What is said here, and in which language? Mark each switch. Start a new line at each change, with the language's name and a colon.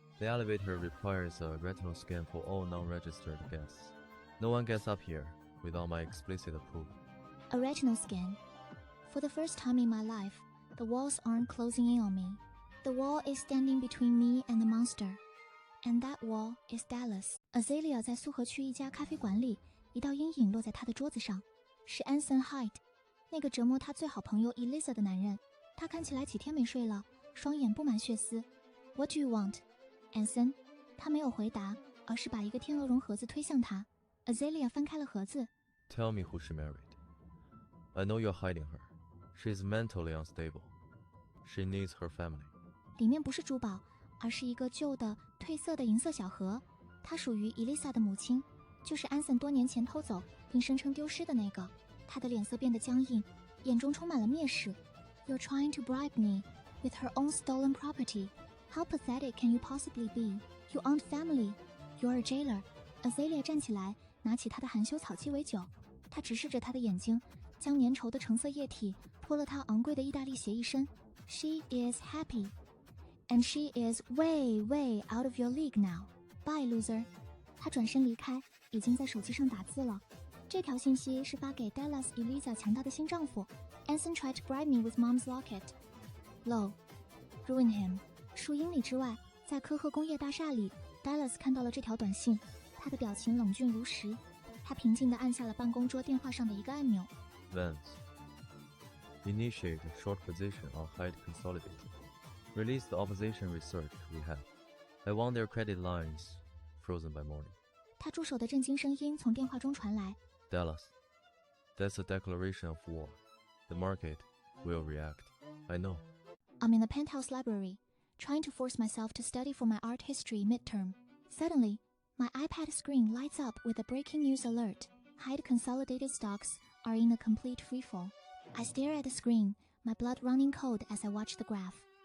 English: The elevator requires a retinal scan for all non-registered guests. No one gets up here without my explicit approval. A retinal scan. For the first time in my life, the walls aren't closing in on me. The wall is standing between me and the monster. And that wall is Dallas.
Chinese: Azalea 在苏河区一家咖啡馆里，一道阴影落在她的桌子上，是 Anson Hyde， 那个折磨她最好朋友 Eliza 的男人。他看起来几天没睡了，双眼布满血丝。
English: What do you want, Anson？
Chinese: 他没有回答，而是把一个天鹅绒盒子推向他。Azalea 翻开了盒子。
English: Tell me who she married. I know you're hiding her. She's mentally unstable. She needs her family.
Chinese: 里面不是珠宝，而是一个旧的褪色的银色小盒，它属于 Eliza 的母亲，就是安森多年前偷走并声称丢失的那个。他的脸色变得僵硬，眼中充满了蔑视。
English: You're trying to bribe me with her own stolen property. How pathetic can you possibly be? You aren't family. You're a jailer.
Chinese: Azalea 站起来，拿起他的含羞草鸡尾酒。他直视着他的眼睛，将粘稠的橙色液体泼了他昂贵的意大利鞋一身。
English: She is happy. And she is way out of your league now. Bye, loser.
Chinese: 他转身离开，已经在手机上打字了。这条信息是发给 Dallas Eliza 强大的新丈夫。
English: Anson tried to bribe me with mom's locket. Low. Ruin him.
Chinese: 数英里之外，在科赫工业大厦里 ，Dallas 看到了这条短信，他的表情冷峻如石。他平静地按下了办公桌电话上的一个按钮。
English: Vance. Initiate short position on Hyde Consolidated. Release the opposition research we have. I want their credit lines frozen by morning.
Chinese: 他助手的震惊声音从电话中传来。
English: Dallas. That's a declaration of war. The market will react. I know. I'm in the penthouse library, trying to force myself to study for my art history midterm. Suddenly, my iPad screen lights up with a breaking news alert. Hyde Consolidated stocks are in a complete freefall. I stare at the screen, my blood running cold as I watch the graph.